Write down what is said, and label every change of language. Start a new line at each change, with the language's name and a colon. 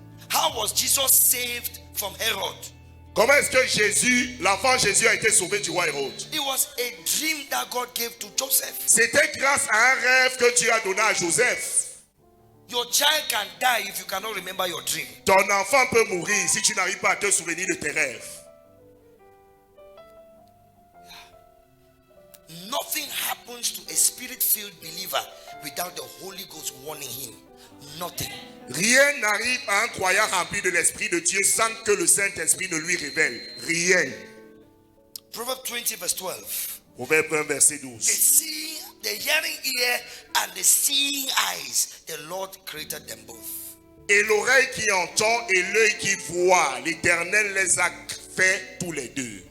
English: How was Jesus saved from Herod?
French: Comment est-ce que Jésus, l'enfant Jésus a été sauvé du roi Hérode?
English: It was a dream that God gave to Joseph.
French: C'était grâce à un rêve que Dieu a donné à Joseph.
English: Your child can die if you cannot remember your dream.
French: Ton enfant peut mourir si tu n'arrives pas à te souvenir de tes rêves.
English: Nothing happens to a spirit-filled believer without the Holy Ghost warning him. Nothing.
French: Rien n'arrive à un croyant rempli de l'Esprit de Dieu sans que le Saint-Esprit ne lui révèle. Rien.
English: Proverbs 20 verse 12.
French: Proverbe 1 verset
English: The
French: 12.
English: seeing, the hearing ear and the seeing eyes, the Lord created them both.
French: Et l'oreille qui entend et l'œil qui voit, l'Éternel les a fait tous les deux.